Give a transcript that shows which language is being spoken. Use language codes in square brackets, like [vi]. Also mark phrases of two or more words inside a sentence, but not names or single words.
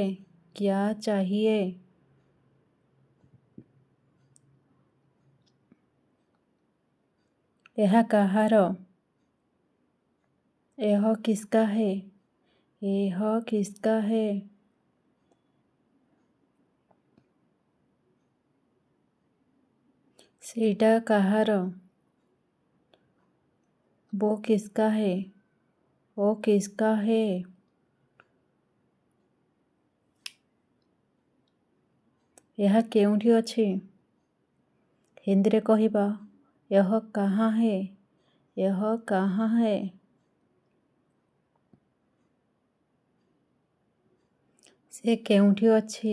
[hi] क्या चाहिए? [or] ଏହା କାହାର? [hi] यह किसका है? यह किसका है? [or] ସେଇଟା କାହାର? [hi] वो किसका है? वो किसका है? [or] ଏହା କେଉଁଠି ଅଛି? ହିନ୍ଦୀରେ କହିବା [hi] यह कहाँ है? यह कहाँ है? [or] ସେ କେଉଁଠି ଅଛି?